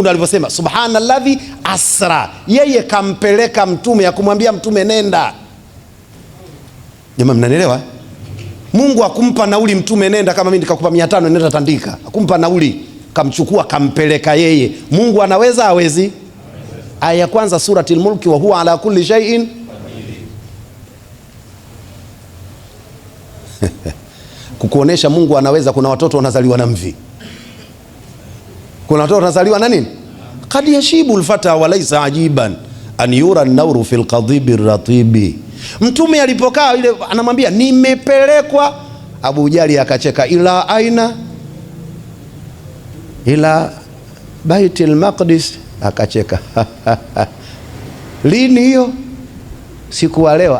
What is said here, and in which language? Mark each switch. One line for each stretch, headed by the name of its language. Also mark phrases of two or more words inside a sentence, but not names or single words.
Swahili: Ndiye alivyosema
Arabic: سبحان الذي أسرى,
Swahili: yeye kampeleka mtume, ya kumwambia mtume nenda. Jamaa mnanielewa? Mungu akumpa nauli mtume nenda, kama mimi nikakupa 500 nenda Tandika. Akumpa nauli, kamchukua kampeleka yeye. Mungu anaweza hawezi? Aya kwanza surati al-Mulki,
Arabic: وهو على كل شيء
Swahili: kukuonesha Mungu anaweza. Kuna watoto wanazaliwa na mvi, kuna watoto wanazaliwa na nini?
Arabic: قد يشيب الفتى وليس عجيبا أن يرى النور في القضيب الرطيب.
Swahili: Mtume alipokaa ile anamwambia nimepelekwa. Abu Jali akacheka,
Arabic: إلى أين?
Swahili: Ila Baitul Maqdis. Akacheka lini hiyo? Siku wa leo.